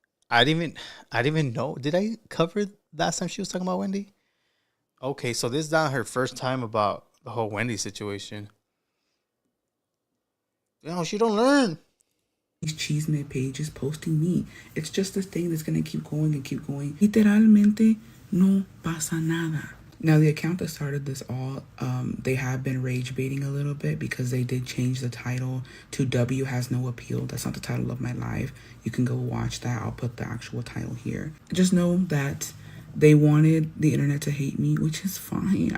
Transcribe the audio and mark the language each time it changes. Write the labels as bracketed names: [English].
[English] I didn't even know. Did I cover last time she was talking about Wendy? Okay, so this is not her first time about the whole Wendy situation. You know, she don't learn. These Cheesemate pages posting me. It's just this thing that's gonna keep going and keep going. [Spanish] Literalmente no pasa nada. [English] Now, the account that started this all, they have been rage baiting a little bit because they did change the title to W Has No Appeal. That's not the title of my live. You can go watch that. I'll put the actual title here. Just know that they wanted the internet to hate me, which is fine.